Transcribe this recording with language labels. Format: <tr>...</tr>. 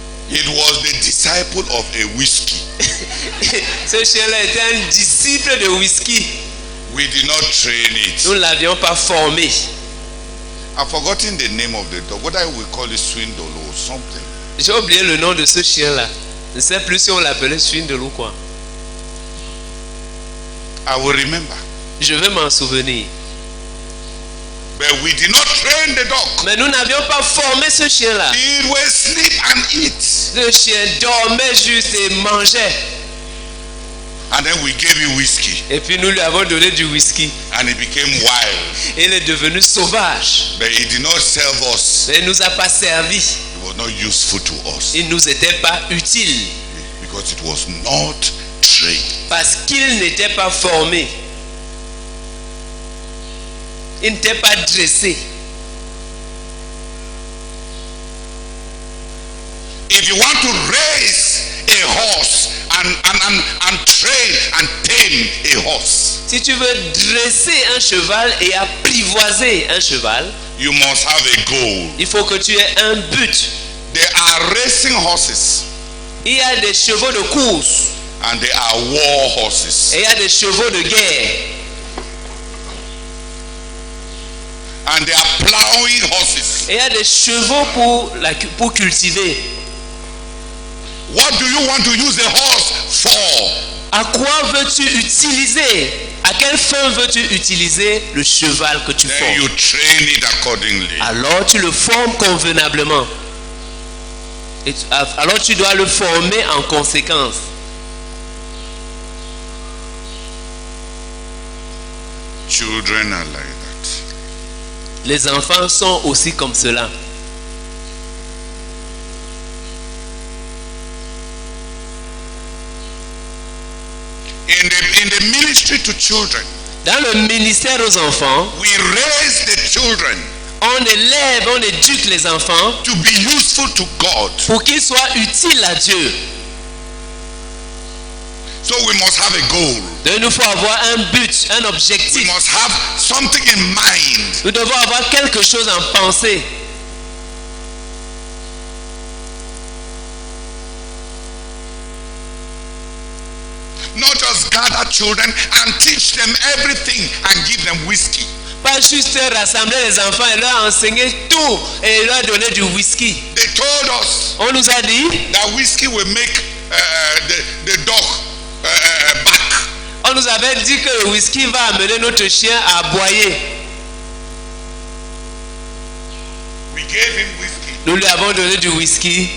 <en>It was the disciple of a whiskey.</en> <fr>Ce chien-là était un disciple de whisky.</fr> <en>We did not train it.</en> <fr>Nous ne l'avions pas formé.</fr> <en>I've forgotten the name of the dog. Whether we call it Swindle or something.</en> <fr>J'ai oublié le nom de ce chien-là. Je ne sais plus si on l'appelait Swindle ou quoi.</fr> <en>I will remember.</en> <fr>Je vais m'en souvenir.</fr> <en>But we did not train the dog.</en> <fr>Mais nous n'avions pas formé ce chien-là.</fr> <en>It will sleep and eat.</en> <fr>Le chien dormait juste et mangeait.</fr> <en>And then we gave him whiskey.</en> <fr>Et puis nous lui avons donné du whisky.</fr> <en>And he became wild.</en> <fr>Et il est devenu sauvage.</fr> <en>But he did not serve us.</en> <fr>Mais il ne nous a pas servi.</fr> <en>It was not useful to us.</en> <fr>Il ne nous était pas utile.</fr> <en>Because it was not trained.</en> <fr>Parce qu'il n'était pas formé. Il n'était pas dressé.</fr> <en>If you want to raise a horse and train and tame a horse,</en> <fr>Si tu veux dresser un cheval et apprivoiser un cheval,</fr> <en>you must have a goal.</en> <fr>il faut que tu aies un but.</fr> <en>There are racing horses</en> <fr>Il y a des chevaux de course</fr> <en>and there are war horses.</en> <fr>et il y a des chevaux de guerre.</fr> <en>And there are plowing horses.</en> <fr>Et il y a des chevaux pour cultiver.</fr> <en>What do you want to use the horse for?</en> <fr>À quoi veux-tu utiliser? À quelle fin veux-tu utiliser le cheval que tu</fr> <en>Then</en> <fr>formes?</fr> <en>you train it accordingly.</en> <fr>Alors tu le formes convenablement. Alors tu dois le former en conséquence.</fr> <en>Children are like that.</en> <fr>Les enfants sont aussi comme cela.</fr> <en>In the ministry to children,</en> <fr>Dans le ministère aux enfants,</fr> <en>we raise the children</en> <fr>on élève, on éduque les enfants</fr> <en>to be useful to God.</en> <fr>pour qu'ils soient utiles à Dieu.</fr> <en>So we must have a goal.</en> <fr>Donc, il nous faut avoir un but, un</fr> <en>We</en> <fr>objectif.</fr> <en>must have something in mind.</en> <fr>Nous devons avoir quelque chose en pensée.</fr> <en>Not just gather children and teach them everything and give them whiskey.</en> <fr>Pas juste rassembler les enfants et leur enseigner tout et leur donner du whisky.</fr> <en>They told us</en> <fr>On nous a dit,</fr> <en>that whiskey will make the dog back.</en> <fr>on nous avait dit que le whisky va amener notre chien à aboyer.</fr> <en>We gave him whiskey</en> <fr>Nous lui avons donné du whisky</fr>